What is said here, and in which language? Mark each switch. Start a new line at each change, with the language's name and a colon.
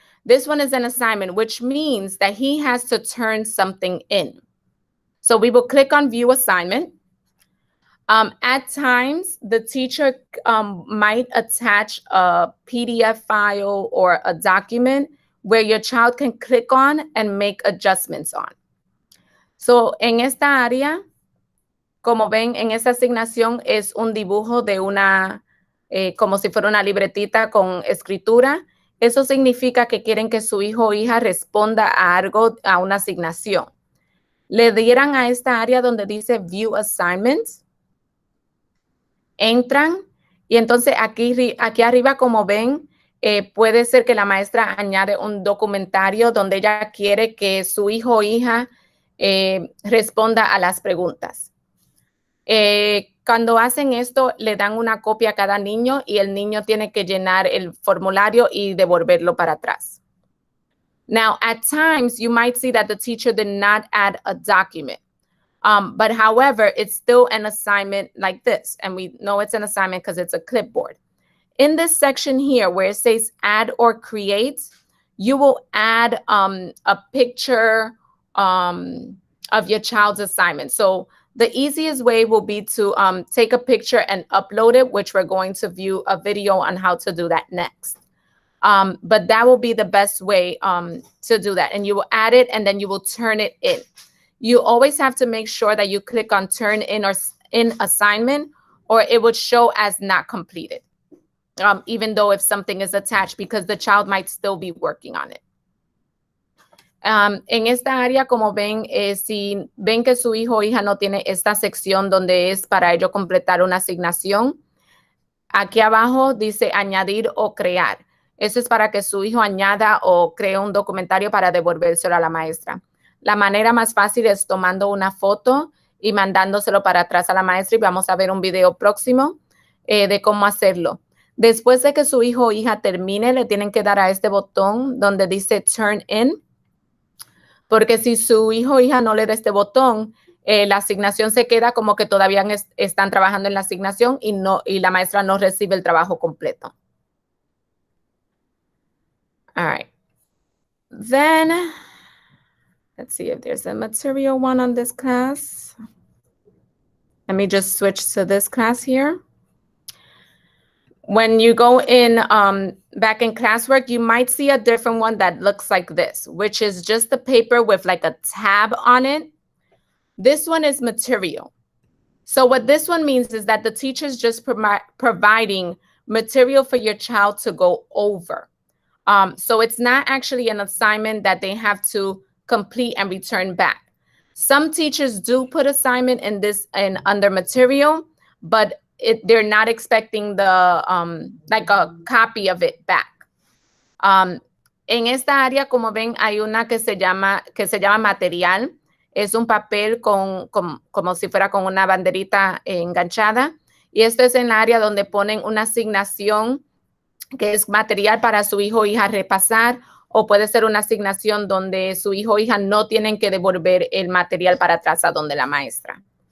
English: This one is an assignment, which means that he has to turn something in. So we will click on View Assignment. At times, the teacher might attach a PDF file or a document where your child can click on and make adjustments on.
Spanish: So en esta área, como ven, en esta asignación es un dibujo de una, como si fuera una libretita con escritura. Eso significa que quieren que su hijo o hija responda a algo, a una asignación. Le dieran a esta área donde dice View Assignments. Entran y entonces aquí arriba, como ven, puede ser que la maestra añade un documentario donde ella quiere que su hijo o hija responda a las preguntas. Cuando hacen esto, le dan una copia a cada niño y el niño tiene que llenar el formulario y devolverlo para atrás.
English: Now, at times, you might see that the teacher did not add a document. But however, it's still an assignment like this. And we know it's an assignment because it's a clipboard. In this section here where it says add or create, you will add a picture of your child's assignment. So the easiest way will be to take a picture and upload it, which we're going to view a video on how to do that next. But that will be the best way to do that. And you will add it and then you will turn it in. You always have to make sure that you click on turn in or in assignment, or it would show as not completed, even though if something is attached, because the child might still be working on it.
Spanish: En esta área, como ven, si ven que su hijo o hija no tiene esta sección donde es para ello completar una asignación, aquí abajo dice añadir o crear. Eso es para que su hijo añada o cree un documentario para devolvérselo a la maestra. La manera más fácil es tomando una foto y mandándoselo para atrás a la maestra, y vamos a ver un video próximo de cómo hacerlo. Después de que su hijo o hija termine, le tienen que dar a este botón donde dice Turn In, porque si su hijo o hija no le da este botón, la asignación se queda como que todavía están trabajando en la asignación y la maestra no recibe el trabajo completo.
English: All right. Then, let's see if there's a material one on this class. Let me just switch to this class here. When you go in back in classwork, you might see a different one that looks like this, which is just the paper with like a tab on it. This one is material. So what this one means is that the teacher is just providing material for your child to go over. So it's not actually an assignment that they have to complete and return back. Some teachers do put assignment in this and under material, but they're not expecting the like a copy of it back.
Spanish: En esta área, como ven, hay una que se llama material. Es un papel como si fuera con una banderita enganchada. Y esto es en el área donde ponen una asignación que es material para su hijo o hija repasar, o puede ser una asignación donde su hijo o hija no tienen que devolver el material para atrás a donde la maestra.